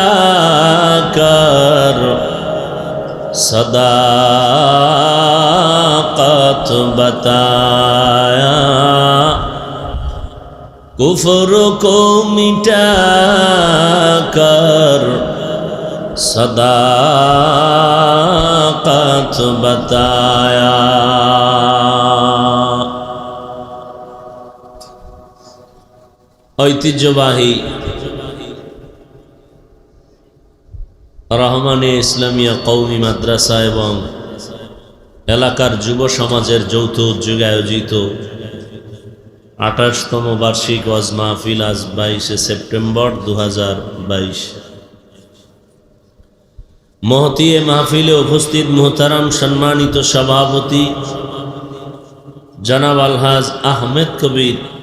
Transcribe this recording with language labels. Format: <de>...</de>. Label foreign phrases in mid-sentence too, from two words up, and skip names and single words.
<ur>کر صداقت بتایا کفر کو مٹا کر صداقت بتایا ঐতিহ্যবাহী</ur> <bn>রহমানিয়া ইসলামিয়া কওমি মাদ্রাসা এবং এলাকার যুব সমাজের যৌথ উদ্যোগে আয়োজিত 28তম বার্ষিক ওয়াজ মাহফিল আজ 22শে সেপ্টেম্বর 2022 মহতী এ মাহফিলে উপস্থিত মুহতারাম সম্মানিত সভাপতি জনাব আলহাজ আহমেদ কবির</bn>